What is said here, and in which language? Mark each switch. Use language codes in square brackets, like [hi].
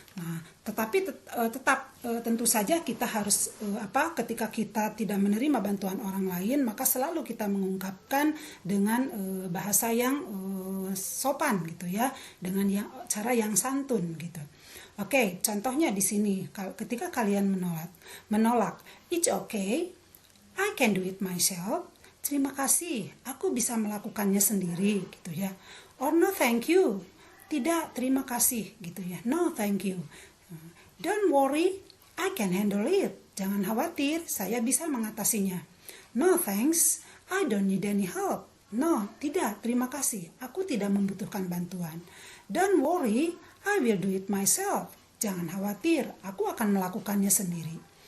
[id] Nah, tetapi tentu saja kita harus ketika kita tidak menerima bantuan orang lain, maka selalu kita mengungkapkan dengan bahasa yang sopan, gitu ya, dengan cara yang santun, gitu. Oke, contohnya di sini ketika kalian menolak, [en] it's okay, I can do it myself. [id] Terima kasih, aku bisa melakukannya sendiri, gitu ya. [en] Or no thank you, [id] tidak, terima kasih, gitu ya. [en] No thank you. Don't worry, I can handle it. [id] Jangan khawatir, saya bisa mengatasinya. [en] No thanks, I don't need any help. [id] No, tidak, terima kasih, aku tidak membutuhkan bantuan. [en] Don't worry, I will do it myself. [id] Jangan khawatir, aku akan melakukannya sendiri.